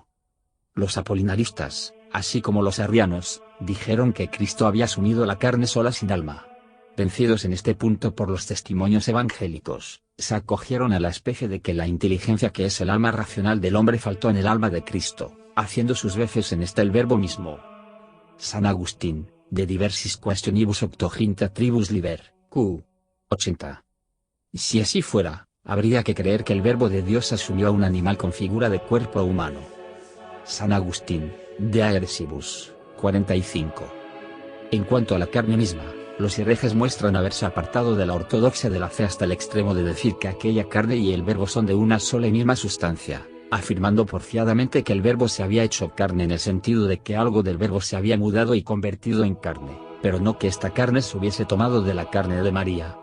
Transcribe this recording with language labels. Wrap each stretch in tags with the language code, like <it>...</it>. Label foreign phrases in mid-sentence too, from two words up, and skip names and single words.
<es>Los apolinaristas, así como los arrianos, dijeron que Cristo había asumido la carne sola sin alma. Vencidos en este punto por los testimonios evangélicos, se acogieron a la especie de que la inteligencia que es el alma racional del hombre faltó en el alma de Cristo, haciendo sus veces en esta el verbo mismo.</es> <la>San Agustín, de diversis questionibus octoginta tribus liber, q. 80.</la> <es>Si así fuera, habría que creer que el verbo de Dios asumió a un animal con figura de cuerpo humano. San Agustín, de Agresibus, 45. En cuanto a la carne misma, los herejes muestran haberse apartado de la ortodoxia de la fe hasta el extremo de decir que aquella carne y el verbo son de una sola y misma sustancia, afirmando porfiadamente que el verbo se había hecho carne en el sentido de que algo del verbo se había mudado y convertido en carne, pero no que esta carne se hubiese tomado de la carne de María.</es>